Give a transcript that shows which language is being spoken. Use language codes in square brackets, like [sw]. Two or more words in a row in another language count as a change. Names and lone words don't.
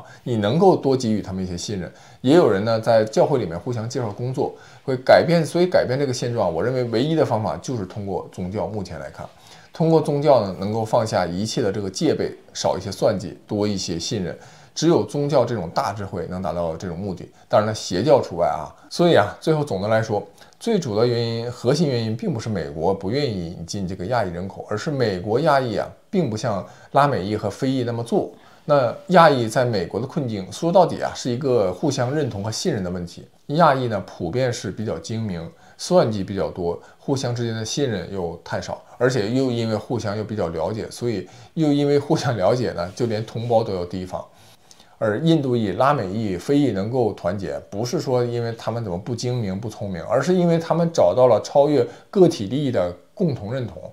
[zh] 你能夠多給予他們一些信任。也有人呢在教會裡面互相介紹工作，會改變。所以改變這個現狀，我認為唯一的方法就是通過宗教。目前來看，通過宗教呢，能夠放下一切的這個戒備，少一些算計，多一些信任。只有宗教這種大智慧能達到這種目的，當然了，邪教除外啊。所以啊，最後总的來說，最主要原因、核心原因并不是美国不愿意引进这个亚裔人口，而是美国亚裔啊，并不像拉美裔和非裔那麼做。那亞裔在美國的困境，說到底啊，是一個互相認同和信任的問題。亞裔呢，普遍是比較精明，算計比較多，互相之間的信任又太少，而且又因為互相又比較了解，所以又因為互相了解呢，就連同胞都要提防。而印度裔、拉美裔、非裔能夠團結，不是說因為他們怎麼不精明、不聰明，而是因為他們找到了超越個體利益的共同認同。